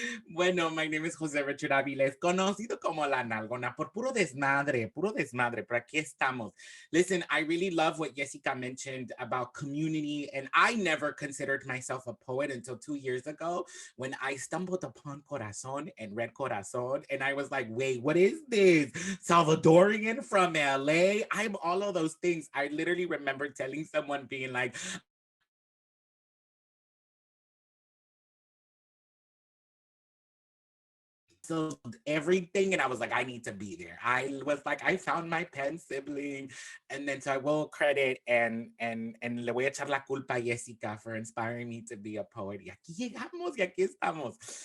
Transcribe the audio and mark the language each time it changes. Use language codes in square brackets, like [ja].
[es] Bueno, [en] my name is [es] Jose Richard Aviles, conocido como La Nalgona, por puro desmadre, pero aquí estamos. [en] Listen, I really love what Yesika mentioned about community, and I never considered myself a poet until 2 years ago when I stumbled upon Corazon and read Corazon, and I was like, wait, what is this? Salvadorian from LA? I'm all of those things. I literally remember telling someone being like, everything, and I was like, I need to be there. I was like, I found my pen sibling, and then so I will credit and [es] le voy a echar la culpa a [en] Yesika for inspiring me to be a poet. [es] Y aquí llegamos, y aquí estamos.